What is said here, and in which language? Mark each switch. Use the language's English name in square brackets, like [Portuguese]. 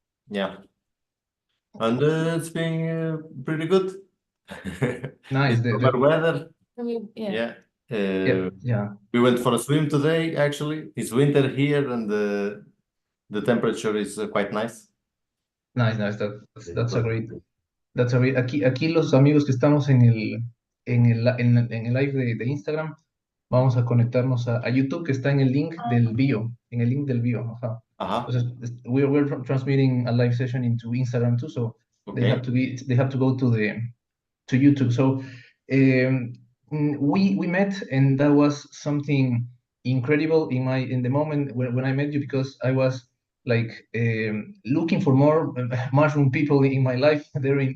[English] Yeah, and it's been pretty good. nice. It's summer weather. Yeah, Yeah. yeah, We went for a swim today, actually. It's winter here, and the temperature is quite nice. nice. That's a great. [Spanish] Aquí los amigos que estamos en el live de Instagram, vamos a conectarnos a YouTube, que está en el link del bio, ajá. Uh-huh. [English] Entonces, we're transmitting a live session into Instagram too, so Okay. they have to go to YouTube. So um, we met, and that was something incredible in the moment when I met you, because I was like looking for more mushroom people in my life there in